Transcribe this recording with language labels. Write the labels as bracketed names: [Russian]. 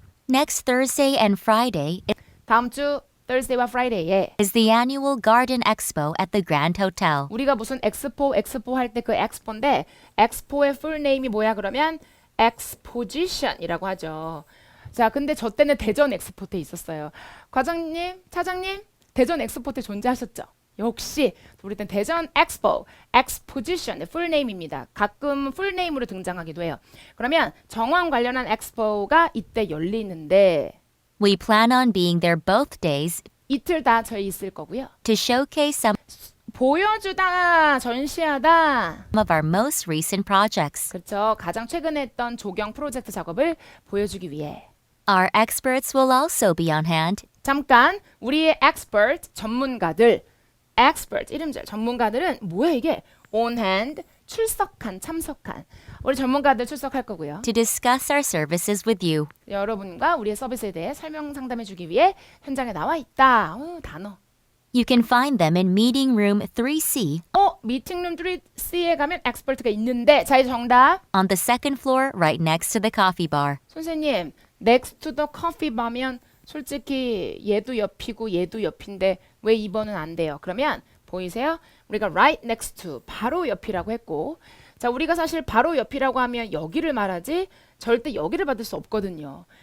[English] Next Thursday and Friday [Korean] 다음 주 Thursday와 Friday에 [English] is the annual Garden Expo at the Grand Hotel. [Korean] 우리가 무슨 엑스포 할 때 그 엑스포인데 엑스포의 풀 네임이 뭐야 그러면 엑스포지션이라고 하죠. 자, 근데 저 때는 대전 엑스포 때 있었어요. 과장님, 차장님, 대전 엑스포 때 존재하셨죠? 역시 우리 땐 대전 엑스포, 엑스포지션, 풀네임입니다. 가끔 풀네임으로 등장하기도 해요. 그러면 정원 관련한 엑스포가 이때 열리는데 [English] We plan on being there both days [Korean] 이틀 다 저희 있을 거고요. [English] to showcase some [Korean] 보여주다, 전시하다. [English] of our most recent projects. [Korean] 그렇죠. 가장 최근에 했던 조경 프로젝트 작업을 보여주기 위해. [English] Our experts will also be on hand [Korean] 잠깐 우리의 expert 전문가들 expert 이름절 전문가들은 뭐야 이게 on hand 출석한 참석한 우리 전문가들 출석할 거고요. [English] to discuss our services with you. [Korean] 여러분과 우리의 서비스에 대해 설명 상담해 주기 위해 현장에 나와 있다. 단어. [English] You can find them in meeting room 3C [Korean] 미팅룸 3C에 가면 expert가 있는데 자 이제 정답. [English] on the second floor right next to the coffee bar. [Korean] 선생님 [English] next to the coffee bar [Korean] 면 솔직히 얘도 옆이고 얘도 옆인데 왜 2번은 안 돼요? 그러면 보이세요? 우리가 [English] right next to [Korean] 바로 옆이라고 했고 자 우리가 사실 바로 옆이라고 하면 여기를 말하지 절대 여기를 받을 수 없거든요.